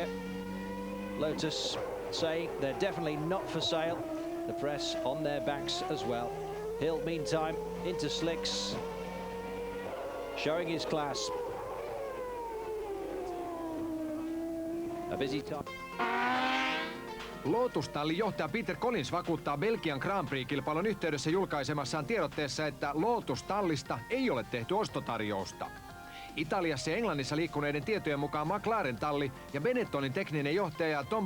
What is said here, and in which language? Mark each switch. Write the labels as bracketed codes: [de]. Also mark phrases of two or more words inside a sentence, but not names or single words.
[en] Lotus saying they're definitely not for sale. The press on their backs as well. Hill, meantime, into slicks, showing his class. A busy time. [fi] Lotus-tallin johtaja Peter Collins vakuuttaa Belgian Grand Prix-kilpailun yhteydessä julkaisemassaan tiedotteessa, että Lotus-tallista ei ole tehty ostotarjousta. Italiassa ja Englannissa liikkuneiden tietojen mukaan McLaren-talli ja Benettonin tekninen johtaja Tom